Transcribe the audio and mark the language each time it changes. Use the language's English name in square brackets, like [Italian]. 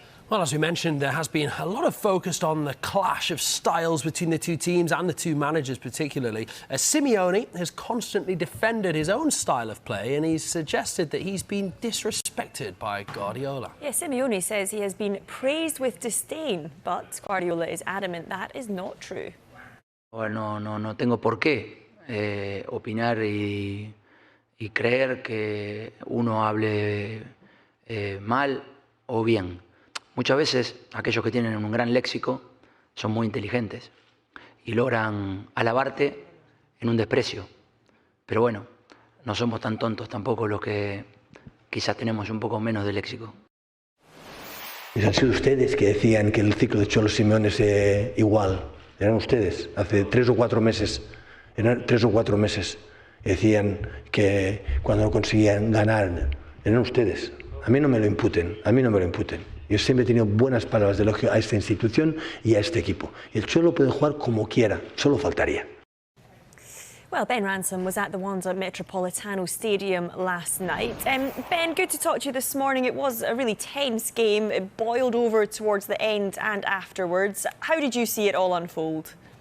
[English] Well, as we mentioned, there has been a lot of focus on the clash of styles between the two teams and the two managers particularly. Simeone has constantly defended his own style of play, and he's suggested that he's been disrespected by Guardiola. Yeah, Simeone says he has been praised with disdain, but Guardiola is adamant that is not true. [Spanish] Bueno, no tengo por qué opinar y creer que uno hable mal o bien. Muchas veces aquellos que tienen un gran léxico son muy inteligentes y logran alabarte en un desprecio. Pero bueno, no somos tan tontos tampoco los que quizás tenemos un poco menos de léxico. Y han sido ustedes que decían que el ciclo de Cholo Simeone es igual. Eran ustedes, hace 3 o 4 meses. Eran 3 o 4 meses. Decían que cuando no conseguían ganar, eran ustedes. A mí no me lo imputen, Yo siempre he tenido buenas palabras de elogio a esta institución y a este equipo. Y el Cholo puede jugar como quiera, solo faltaría. [English] Well, Ben Ransom was at the Wanda Metropolitano Stadium last night. Ben, good to talk to you this morning. It was a really tense game. It boiled over towards the end and afterwards. How did you see it all unfold?